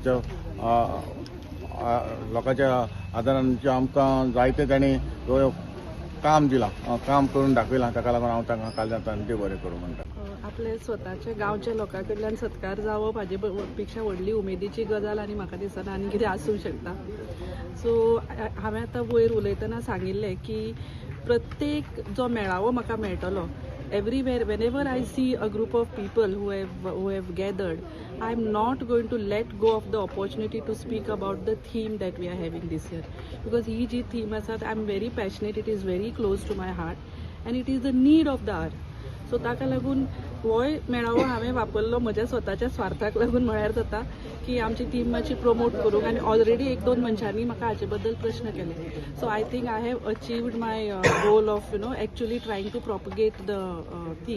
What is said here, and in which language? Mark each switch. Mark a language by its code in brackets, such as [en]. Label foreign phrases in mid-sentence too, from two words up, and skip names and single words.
[kok] लोकांच्या आदारान आमकां जायते तांणी काम दिलां काम करून दाखयलां ताका लागून हांव तांकां काळजांतल्यान देव बरें करूं म्हणटा आपले स्वताच्या गांवच्या लोकां कडल्यान सत्कार जावप हाजे पेक्षा व्हडली उमेदीची गजाल आनी म्हाका दिसना आनी कितें आसूंक शकता सो हांवें आतां वयर उलयतना सांगिल्लें की प्रत्येक जो मेळावो म्हाका मेळटलो [en] everywhere whenever I see a group of people who have gathered I'm not going to let go of the opportunity to speak about the theme that we are having this year. Because [kok] ही जी theme आसा, [en] I'm very passionate, it is very close to my heart and it is the need of the hour. [kok] सो ताका लागून होय मेळावो हांवें वापरलो म्हज्या स्वताच्या स्वार्थाक लागून म्हळ्यार जाता की आमची टीम मातशी प्रमोट करूंक आनी ऑलरेडी 1-2 मनशांनी म्हाका हाचे बद्दल प्रश्न केले. [en] so I think I have achieved my goal of actually trying to propagate the theme.